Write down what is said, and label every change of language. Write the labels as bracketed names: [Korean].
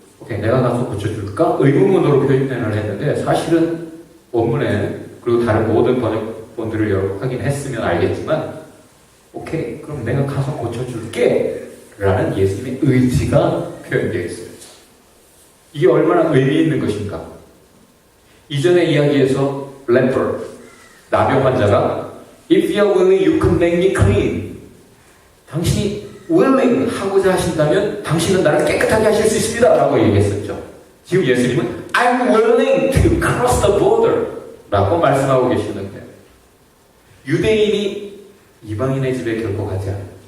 [Korean] 오케이, 내가 가서 고쳐줄까? 의문문으로 표현을 했는데 사실은 원문에 그리고 다른 모든 번역본들을 여러 확인했으면 알겠지만 오케이, 그럼 내가 가서 고쳐줄게 라는 예수님의 의지가 표현되어 있어요. 이게 얼마나 의미 있는 것인가? 이전의 이야기에서 [English] leper, [Korean] 나병 환자가 [English] If you are willing, you can make me clean. [Korean] 당신이 willing 하고자 하신다면 당신은 나를 깨끗하게 하실 수 있습니다 라고 얘기했었죠. 지금 예수님은 [English] I'm willing to cross the border [Korean] 라고 말씀하고 계시는데 유대인이 이방인의 집에 결코 가지 않아요.